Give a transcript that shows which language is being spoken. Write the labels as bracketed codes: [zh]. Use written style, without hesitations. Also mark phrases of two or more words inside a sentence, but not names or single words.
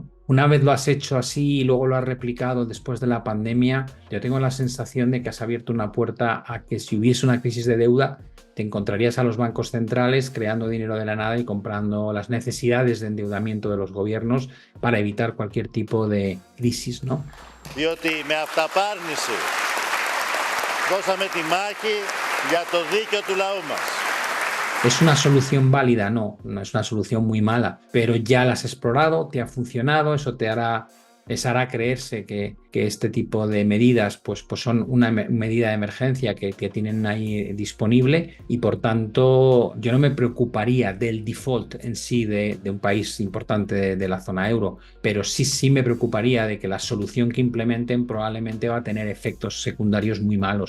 [es] Una vez lo has hecho así y luego lo has replicado después de la pandemia, yo tengo la sensación de que has abierto una puerta a que si hubiese una crisis de deuda, te encontrarías a los bancos centrales creando dinero de la nada y comprando las necesidades de endeudamiento de los gobiernos para evitar cualquier tipo de crisis, ¿no? [el] Διότι με αυταπάρνηση δώσαμε τη μάχη για το δίκαιο του λαού μας. [es] ¿Es una solución válida? No es una solución muy mala, pero ya la has explorado, te ha funcionado, eso te hará les hará creerse que este tipo de medidas pues son una medida de emergencia que tienen ahí disponible, y por tanto yo no me preocuparía del default en sí de un país importante de la zona euro, pero sí me preocuparía de que la solución que implementen probablemente va a tener efectos secundarios muy malos.